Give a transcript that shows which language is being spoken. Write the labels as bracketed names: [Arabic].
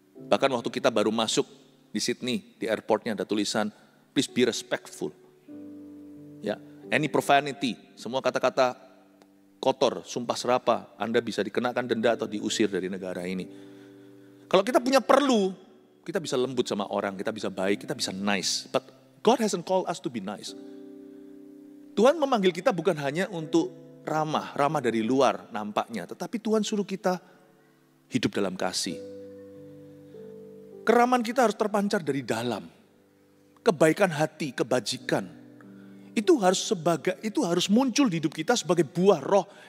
[Indonesian] Bahkan waktu kita baru masuk di Sydney, di airportnya ada tulisan, [English] please be respectful. [Indonesian] Ya, [English] any profanity, [Indonesian] semua kata-kata kotor, sumpah serapah, Anda bisa dikenakan denda atau diusir dari negara ini. Kalau kita punya perlu, kita bisa lembut sama orang, kita bisa baik, kita bisa nice. [English] But God hasn't called us to be nice. [Indonesian] Tuhan memanggil kita bukan hanya untuk ramah dari luar nampaknya, tetapi Tuhan suruh kita hidup dalam kasih. Keramaan kita harus terpancar dari dalam. Kebaikan hati, kebajikan. Itu harus muncul di hidup kita sebagai buah roh.